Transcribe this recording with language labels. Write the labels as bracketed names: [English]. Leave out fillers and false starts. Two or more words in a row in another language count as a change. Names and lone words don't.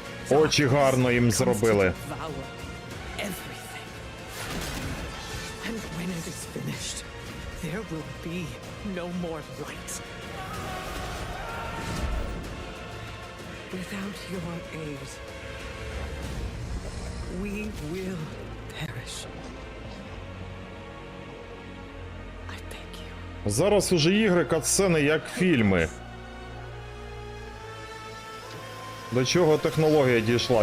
[Ukrainian] Очі гарно їм зробили. [English] Everything. And when it is finished, there will be no more light. Without your aid, we will perish. I beg you. [Ukrainian] Зараз уже ігри катсцени як фільми. До чого технологія дійшла?